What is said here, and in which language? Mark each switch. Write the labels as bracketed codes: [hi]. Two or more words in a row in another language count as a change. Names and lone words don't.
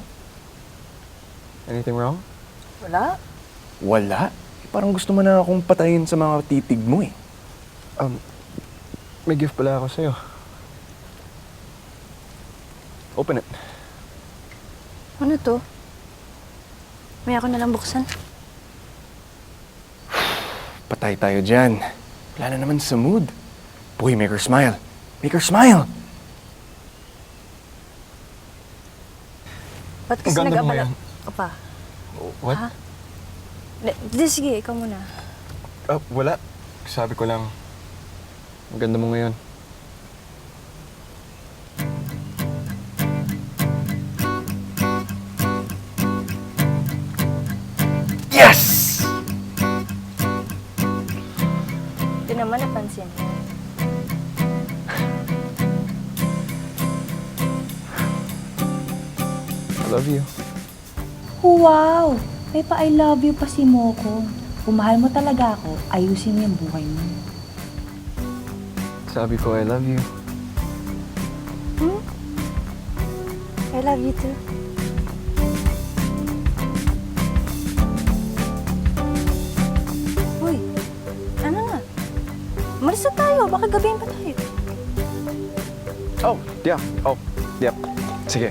[en] Anything wrong? [tl] Wala? Wala? Parang gusto mo na akong patayin sa mga titig mo eh. May gift pala ako sa'yo. [en] Open it. [tl] Ano to? May ako nalang buksan. Patay tayo dyan. Wala na naman sa mood. [en] Boy, make her smile. Make her smile! [tl] Ba't kasi Ang ganda mo nag-abala ngayon. ka pa? [en] What? [tl] Ha? Di, sige, ikaw muna. Wala. Sabi ko lang, ang ganda mo ngayon. [en] Yes! [tl] Di naman napansin. [en] I love you. [tl] Wow! May pa- [en] I love you [tl] pa si Moko. Kung mahal mo talaga ako, ayusin mo yung buhay mo. Sabi ko, [en] I love you. I love you too. [tl] Uy, ano na? Umalis na tayo, baka gabihin pa tayo. [en] Oh, yeah. Oh, yep. [tl] Sige.